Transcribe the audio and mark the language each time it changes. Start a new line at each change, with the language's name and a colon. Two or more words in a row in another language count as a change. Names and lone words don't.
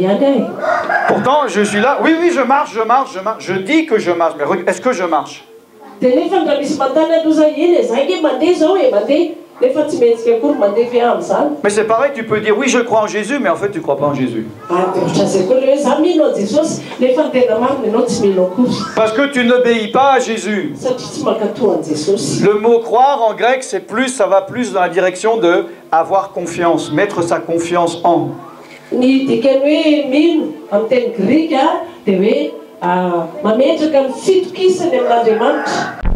French: Pourtant, je suis là, oui, je marche. Je dis que je marche, mais est-ce que je marche?
Malagasy: dia nefa raha misy mantany aloha zay eny e zay nge mandeha zao e mandeha nefa tsy metsika akory mandeha fe amin'izany.
French: Mais c'est pareil, tu peux dire oui je crois en Jésus, mais en fait tu ne crois pas en Jésus.
Malagasy: Ohatra zay koa le hoe za mino a Jesosy nefa ny tena marina ianao tsy mino akory.
French: Parce que tu n'obéis pas à Jésus.
Malagasy: Satria tsy mankatoa an Jesosy.
French: Le mot croire en grec, c'est plus, ça va plus dans la direction de avoir confiance, mettre sa confiance en.
Malagasy: Ny dikany hoe mino amin'ny teny grika dia hoe mametraka ny fitokisany amin'Andriamanitra.